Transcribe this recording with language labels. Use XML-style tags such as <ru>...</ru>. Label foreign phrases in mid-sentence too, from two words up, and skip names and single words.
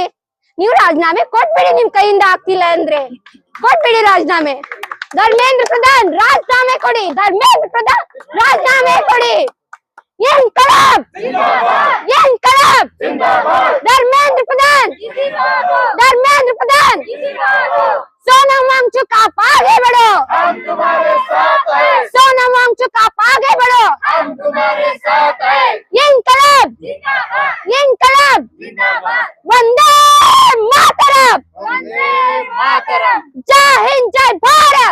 <kn>ನಿಮ್ ಕೈಯಿಂದ ಆಗ್ತಿಲ್ಲ ಅಂದ್ರೆ ಕೊಟ್ಬಿಡಿ ರಾಜೀನಾಮೆ. ಧರ್ಮೇಂದ್ರ ಪ್ರಧಾನ್ ರಾಜೀನಾಮೆ ಕೊಡಿ. ಇನ್ಕಲಾಬ್ ಧರ್ಮೇಂದ್ರ ಪ್ರಧಾನ್.</kn> <hi>सोनम वांगचुक आप आगे बढ़ो, हम तुम्हारे साथ हैं. सोनम वांगचुक आप आगे बढ़ो, हम तुम्हारे साथ हैं. इनकलाब जिंदाबाद, वंदे मातरम, जय हिंद जय भारत.</hi>